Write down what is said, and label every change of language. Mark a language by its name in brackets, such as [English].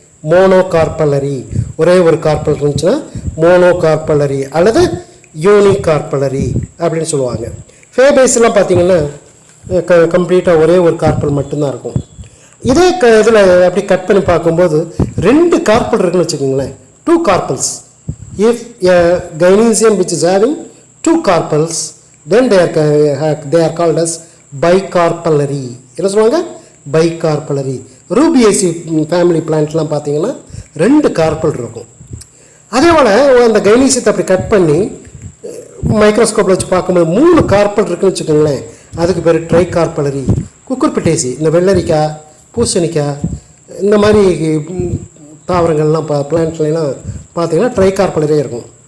[Tamil] Mono கார்பலரி. ஒரே ஒரு carpal இருந்துச்சுன்னா மோனோ கார்பலரி அல்லது யூனி கார்பலரி அப்படின்னு சொல்லுவாங்க. ஃபேபேஸ்லாம் பார்த்தீங்கன்னா கம்ப்ளீட்டாக ஒரே ஒரு கார்பல் மட்டும்தான் இருக்கும். இதே இதில் அப்படி கட் பண்ணி பார்க்கும்போது 2 கார்பல் இருக்குன்னு வச்சுக்கோங்களேன், 2 carpels. [English] If a gynecium which is having 2 carpels, then they are called as bicarpellary. [Tamil] என்ன சொல்லுவாங்க? bicarpellary. ரூபியேசி ஃபேமிலி பிளான்ட்லாம் பார்த்தீங்கன்னா 2 கார்பல் இருக்கும். அதே போல் அந்த கைனீசியத்தை அப்படி கட் பண்ணி மைக்ரோஸ்கோப்பில் வச்சு பார்க்கும்போது 3 கார்பல் இருக்குன்னு வச்சுக்கோங்களேன், அதுக்கு பேர் ட்ரை கார்பலரி. குக்குர்பிட்டேசி, இந்த வெள்ளரிக்காய், பூசணிக்காய், இந்த மாதிரி தாவரங்கள்லாம் பிளான்ட்லாம் பார்த்தீங்கன்னா ட்ரை கார்பலரியே இருக்கும்.